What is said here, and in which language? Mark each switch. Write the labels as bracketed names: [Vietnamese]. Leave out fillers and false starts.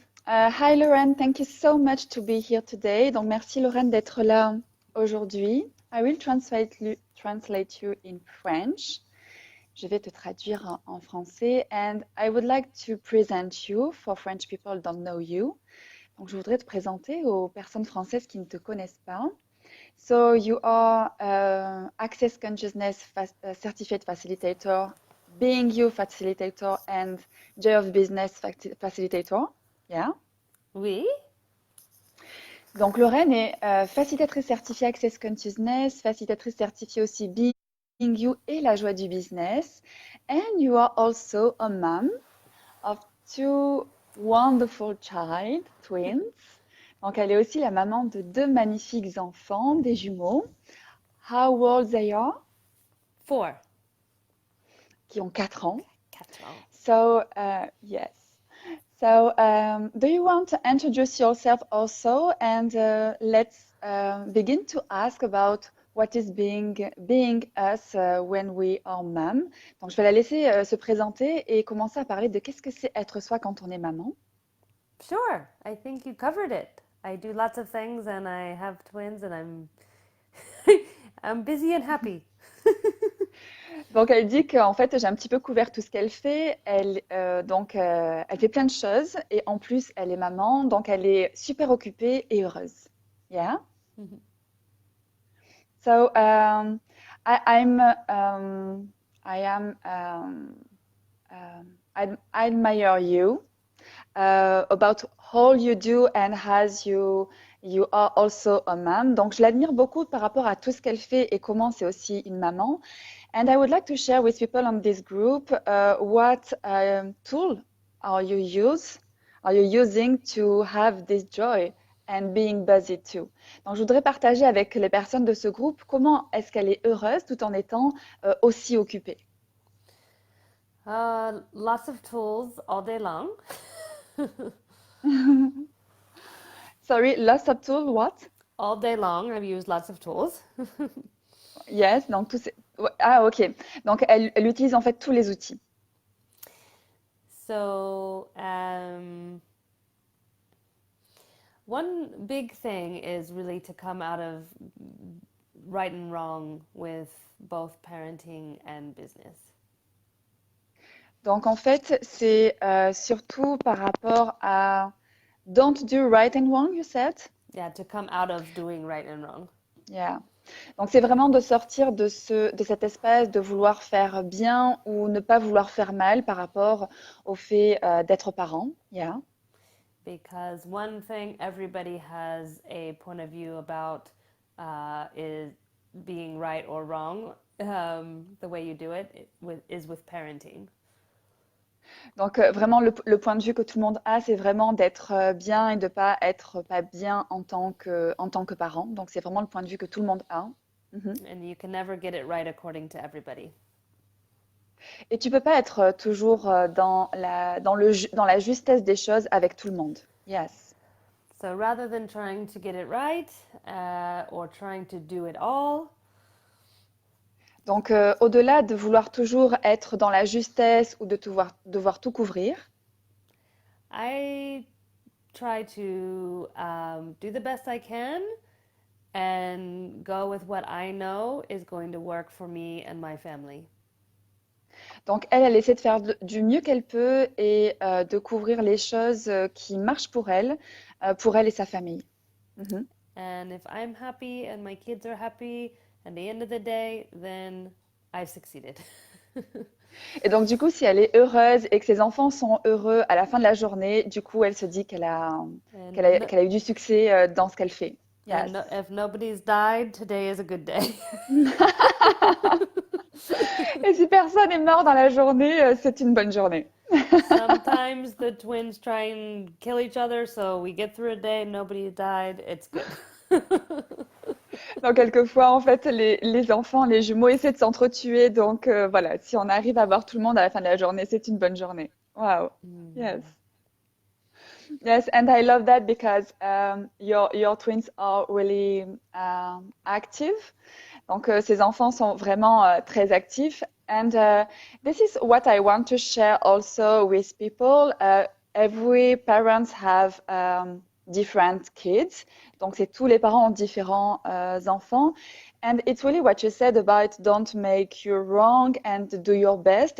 [English] Hi Lorraine, thank you so much to be here today. [French] Donc merci Lorraine d'être là aujourd'hui. [English] I will translate you in French. [French] Je vais te traduire en français. [English] And I would like to present you for French people who don't know you. [French] Donc je voudrais te présenter aux personnes françaises qui ne te connaissent pas. [English] So you are Access Consciousness Certified Facilitator, Being You Facilitator, and Joy of Business Facilitator. Yeah. [French] Oui? Donc Lorraine est facilitatrice certifiée Access Consciousness, facilitatrice certifiée aussi Being You et la joie du business. [English] And you are also a mom of two wonderful child, twins. [French] Donc elle est aussi la maman de deux magnifiques enfants, des jumeaux. [English] How old they are? 4. [French] Qui ont 4 ans. 4 ans. [English] So, yes. So, do you want to introduce yourself also? And let's begin to ask about what is being us when we are mom. [French] Donc, je vais la laisser se présenter et commencer à parler de qu'est-ce que c'est être soi quand on est maman. [English] Sure, I think you covered it. I do lots of things and I have twins and I'm I'm busy and happy. [French] Donc, elle dit qu'en fait, j'ai un petit peu couvert tout ce qu'elle fait. Elle fait plein de choses et en plus, elle est maman, donc elle est super occupée et heureuse. [English] Yeah. So I am I admire you about all you do and as you are also a mom. [French] Donc je l'admire beaucoup par rapport à tout ce qu'elle fait et comment c'est aussi une maman. [English] And I would like to share with people on this group what tool are you use are you using to have this joy and being busy too. [French] Donc, je voudrais partager avec les personnes de ce groupe comment est-ce qu'elle est heureuse tout en étant aussi occupée. [English] Lots of tools all day long. Sorry, lost of tool, what? All day long, I've used lots of tools. [French] Yes, donc Ah, ok. Donc, elle utilise en fait tous les outils. [English] So, one big thing is really to come out of right and wrong with both parenting and business. [French] Donc, en fait, c'est surtout par rapport à [English] don't do right and wrong, you said? Yeah, to come out of doing right and wrong. Yeah. [French] Donc, c'est vraiment de sortir de cet espace de vouloir faire bien ou ne pas vouloir faire mal par rapport au fait d'être parent. [English] Yeah. Because one thing everybody has a point of view about is being right or wrong. The way you do it is with parenting. [French] Donc, vraiment, le point de vue que tout le monde a, c'est vraiment d'être bien et de pas être pas bien en tant que parent. Donc, c'est vraiment le point de vue que tout le monde a. Mhm. [English] And you can never get it right according to everybody. [French] Et tu peux pas être toujours dans la justesse des choses avec tout le monde. [English] Yes. So rather than trying to get it right or trying to do it all, [French] Donc, au-delà de vouloir toujours être dans la justesse ou de devoir tout couvrir, [English] I try to do the best I can and go with what I know is going to work for me and my family. [French] Donc elle essaie de faire du mieux qu'elle peut et de couvrir les choses qui marchent pour elle et sa famille. Mhm. [English] And if I'm happy and my kids are happy at the end of the day, then I've succeeded. [French] Et donc du coup, si elle est heureuse et que ses enfants sont heureux à la fin de la journée, du coup, elle se dit [English] and no, [French] qu'elle a eu du succès dans ce qu'elle fait. [English] Yes. and no, if nobody's died, today is a good day. [French] Et si personne est mort dans la journée, c'est une bonne journée. [English] Sometimes the twins try and kill each other, so we get through a day, nobody died, it's good. [French] Donc quelquefois, en fait, les enfants, les jumeaux essaient de s'entretuer. Donc voilà, si on arrive à voir tout le monde à la fin de la journée, c'est une bonne journée. [English] Wow. Yes. Mhm. Yes, and I love that because your twins are really active. [French] Donc ces enfants sont vraiment très actifs. [English] And this is what I want to share also with people. Every parents have different kids. [French] Donc c'est tous les parents ont différents enfants. [English] And it's really what you said about don't make you wrong and do your best.